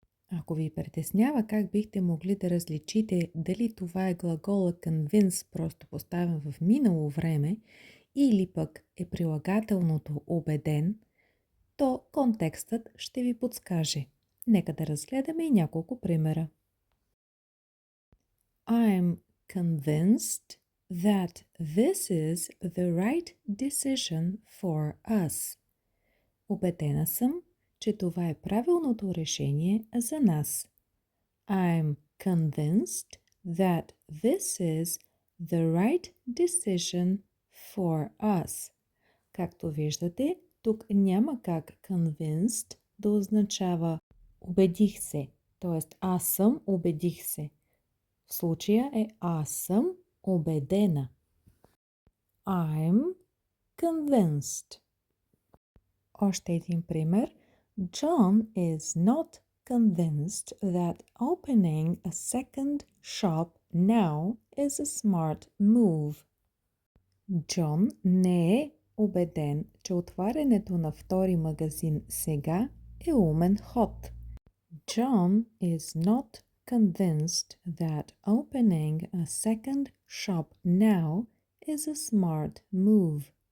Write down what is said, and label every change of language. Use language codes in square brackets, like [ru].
[bg] Ако ви притеснява как бихте могли да различите дали това е глагола convince, просто поставен в минало време, или пък е прилагателното убеден, то контекстът ще ви подскаже. Нека да разгледаме и няколко примера. [en] I'm convinced that this is the right decision for us. [bg] Убедена съм, че това е правилното решение за нас. [en] I'm convinced that this is the right decision for us. [bg] Както виждате, тук няма как convinced да означава убедих се, т.е. аз съм убедих се. В случая е аз съм убедена. [en] I'm convinced. [bg] Още един пример. [en] John is not convinced that opening a second shop now is a smart move. [bg] Джон не е убеден, че отварянето на втори магазин сега е умен ход. [en] John is not convinced that opening a second shop now is a smart move.